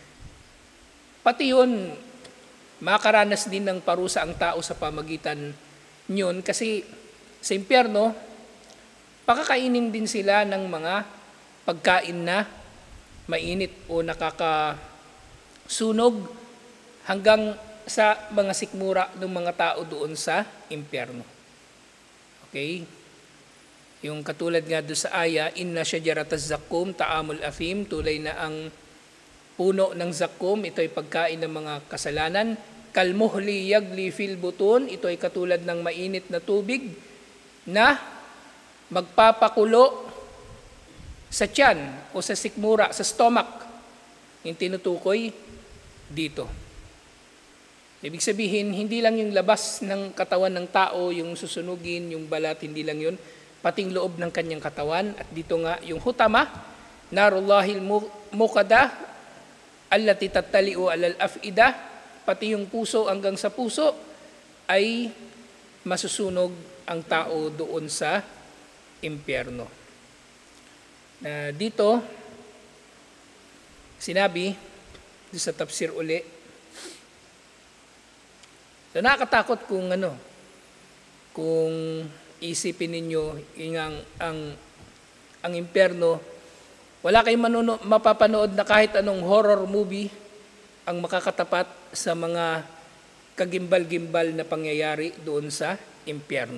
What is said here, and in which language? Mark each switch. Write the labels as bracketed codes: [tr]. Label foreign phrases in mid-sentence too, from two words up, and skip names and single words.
[tl] Pati yun, makaranas din ng parusa ang tao sa pamagitan yun kasi sa impyerno, pakakainin din sila ng mga pagkain na mainit o nakakasunog hanggang sa mga sikmura ng mga tao doon sa impyerno. Okay? Yung katulad nga doon sa aya, [ar] إن شجرة الزقوم طعام الأثيم, [tl] tulay na ang puno ng zakkum, ito ay pagkain ng mga kasalanan. [ar] كالمهل يغلي في البطون, [tl] ito ay katulad ng mainit na tubig na magpapakulo sa tiyan o sa sikmura, sa stomach, yung tinutukoy dito. Ibig sabihin, hindi lang yung labas ng katawan ng tao, yung susunugin, yung balat, hindi lang yun, pating loob ng kanyang katawan. At dito nga, yung hutama, [ar] نار الله الموقدة التي تطلع على الأفئدة, [tl] pati yung puso hanggang sa puso, ay masusunog ang tao doon sa impyerno. Dito, sinabi, sa tafsir uli, so nakakatakot kung kung isipin ninyo ang impyerno, wala kayong mapapanood na kahit anong [en] horror movie [tl] ang makakatapat sa mga kagimbal-gimbal na pangyayari doon sa impyerno.